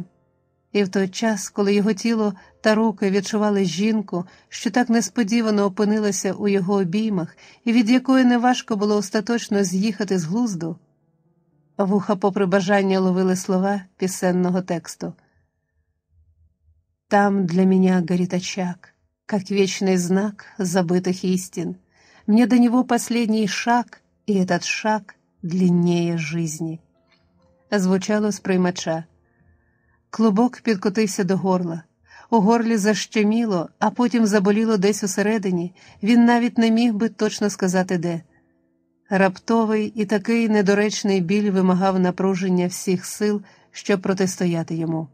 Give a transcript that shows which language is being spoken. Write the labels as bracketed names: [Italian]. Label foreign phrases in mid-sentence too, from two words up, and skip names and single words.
[Ukrainian] І в той час, коли його тіло та руки відчували жінку, що так несподівано опинилася у його обіймах і від якої неважко було остаточно з'їхати з глузду, вуха попри бажання ловили слова пісенного тексту. [Russian] «Там для меня горит очаг, как вечный знак забытых истин. Мне до него последний шаг, и этот шаг длиннее жизни». [Ukrainian] Звучало з приймача. Клубок підкотився до горла. У горлі защеміло, а потім заболіло десь усередині, він навіть не міг би точно сказати де. Раптовий і такий недоречний біль вимагав напруження всіх сил, щоб протистояти йому.